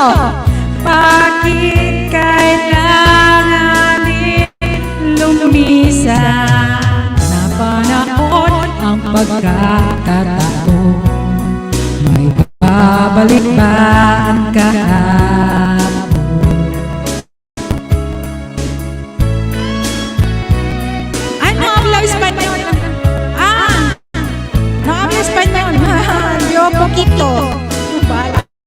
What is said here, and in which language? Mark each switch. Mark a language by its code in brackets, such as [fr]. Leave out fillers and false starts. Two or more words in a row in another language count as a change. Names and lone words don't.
[tl] Bakit kailangan din lumisan? Na panahon ang pagkakataon, may babalik ba ang kahapon? Ano ang [es] habla Espanyol? No habla Espanyol. Yo poquito. [tl] Bala.